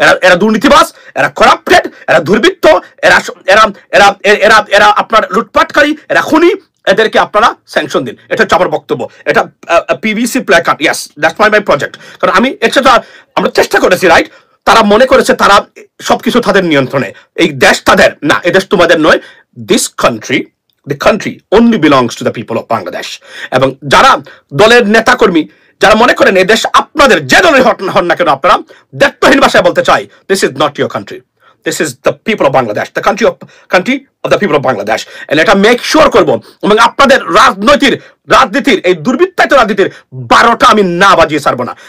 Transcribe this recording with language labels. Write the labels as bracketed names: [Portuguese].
[Bangla] এরা দুর্নীতিবাজ, এরা করাপ্টেড, এরা দুর্বৃত্ত, এরা এরা এরা এরা এরা আপনার লুটপাটকারী, এরা খুনি, এদেরকে আপনারা স্যাংশন দিন। এটা হচ্ছে আমার বক্তব্য। এটা PVC placard, [English] Yes that's my project. [Bangla] কারণ আমি আমরা চেষ্টা করেছি, রাইট? তারা মনে করেছে তারা সবকিছু তাদের নিয়ন্ত্রণে, এই দেশ তাদের না, এই দেশ তোমাদের নয়। [English] This country, the country only belongs to the people of Bangladesh. [Bangla] এবং যারা দলের নেতাকর্মী যারা মনে করেন এই দেশ আপনাদের, যে দলের হন না কেন আপনারা, দায়িত্বহীন ভাষায় বলতে চাই, [English] this is not your country, this is the people of Bangladesh, [Bangla] the country of the people of Bangladesh. And এটা মেক শিওর করব, এবং আপনাদের রাজনীতির এই দুর্বৃত্তায়িত রাজনীতির 12টা আমি না বাজিয়ে ছাড়বো না।